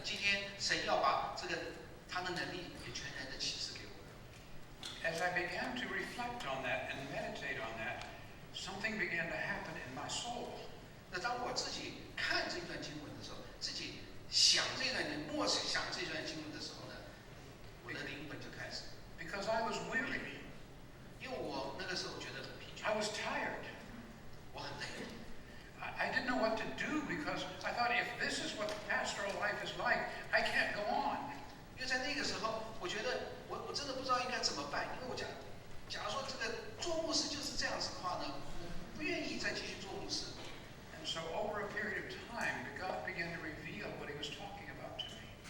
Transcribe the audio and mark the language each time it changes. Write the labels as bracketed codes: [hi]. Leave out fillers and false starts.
[zh] 今天神要把他的能力也全然的启示给我们。 [en] As I began to reflect on that and meditate on that, something began to happen in my soul. [zh] 那当我自己看这段经文的时候，自己想这段默想这段经文的时候呢，我的灵魂就开始， [en] Because I was weary. [zh] 因为我那个时候觉得很疲倦， [en] I was tired. [zh] 我很累， [en] I didn't know what to do because I thought if this is what pastoral life is like, I can't go on. [zh] 因为在那个时候，我觉得我真的不知道应该怎么办，因为我假如说这个做牧师就是这样子的话呢，我不愿意再继续做牧师。 [en] And so over a period of time, God began to reveal what he was talking about to me.